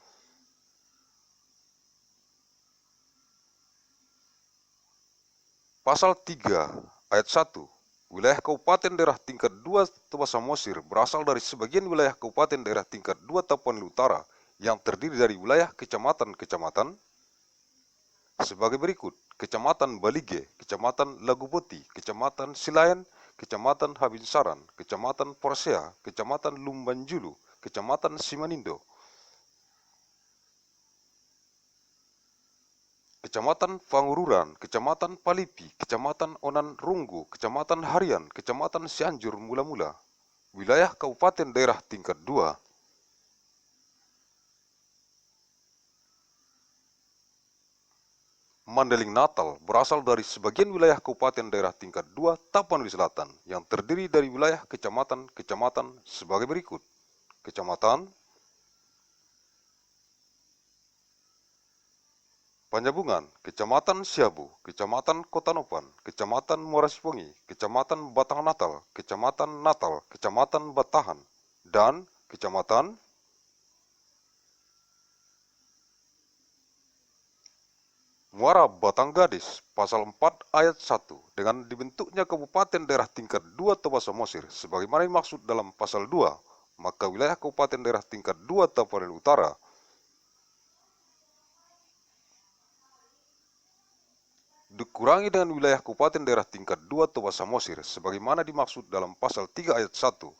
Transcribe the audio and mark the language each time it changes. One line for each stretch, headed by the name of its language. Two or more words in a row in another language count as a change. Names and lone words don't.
Indonesian: Pasal 3 ayat 1. Wilayah Kabupaten Daerah Tingkat 2 Toba Samosir berasal dari sebagian wilayah Kabupaten Daerah Tingkat 2 Tapanuli Utara yang terdiri dari wilayah kecamatan-kecamatan sebagai berikut: Kecamatan Balige, Kecamatan Lagupoti, Kecamatan Silayan, Kecamatan Habinsaran, Kecamatan Porsea, Kecamatan Lumbanjulu, Kecamatan Simanindo, Kecamatan Pangururan, Kecamatan Palipi, Kecamatan Onan Runggu, Kecamatan Harian, Kecamatan Cianjur Mula-Mula. Wilayah Kabupaten Daerah Tingkat 2. Mandailing Natal berasal dari sebagian wilayah Kabupaten Daerah Tingkat 2 Tapanuli Selatan yang terdiri dari wilayah kecamatan-kecamatan sebagai berikut: Kecamatan Panjabungan, Kecamatan Siabu, Kecamatan Kota Nopan, Kecamatan Muarasipongi, Kecamatan Batang Natal, Kecamatan Batahan, dan Kecamatan Muara Batang Gadis. Pasal 4 ayat 1. Dengan dibentuknya Kabupaten Daerah Tingkat 2 Toba Samosir sebagaimana dimaksud dalam Pasal 2, maka wilayah Kabupaten Daerah Tingkat 2 Tapanuli Utara dikurangi dengan wilayah Kabupaten Daerah Tingkat 2 Toba Samosir sebagaimana dimaksud dalam Pasal 3 ayat 1.